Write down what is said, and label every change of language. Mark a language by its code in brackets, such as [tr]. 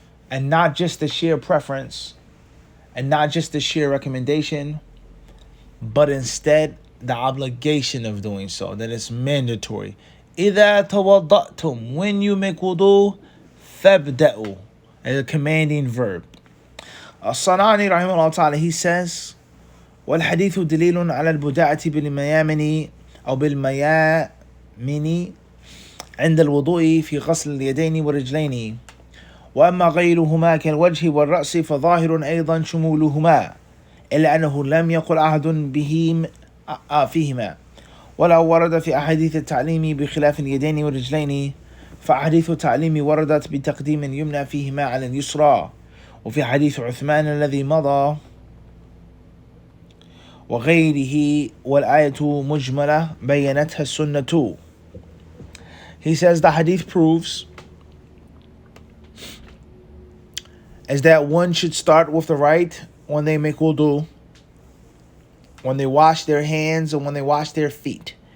[en] And not just the sheer preference, and not just the sheer recommendation, but instead the obligation of doing so, that it's mandatory. [ar] إِذَا تَوَضَّأْتُمْ, [en] when you make wudu, [ar] فَابْدَأُوا, [en] as a commanding verb. [ar] As-Sanani rahimahullah ta'ala, [en] he says, [ar] وَالْحَدِيثُ دَلِيلٌ عَلَى الْبُدَاءَةِ بِالْمَيَامِنِ أو بالميامن عند الوضوء في غسل اليدين والرجلين وأما غيرهما كالوجه والرأس فظاهر أيضا شمولهما إلا أنه لم يقل أحد بهم فيهما ولا ورد في أحاديث التعليم بخلاف اليدين والرجلين فأحاديث التعليم وردت بتقديم اليمنى فيهما على اليسرى وفي حديث عثمان الذي مضى وغيره والآية مجملة بينتها السنة. [en] He says the hadith proves is that one should start with the right when they make wudu, when they wash their hands, and when they wash their feet.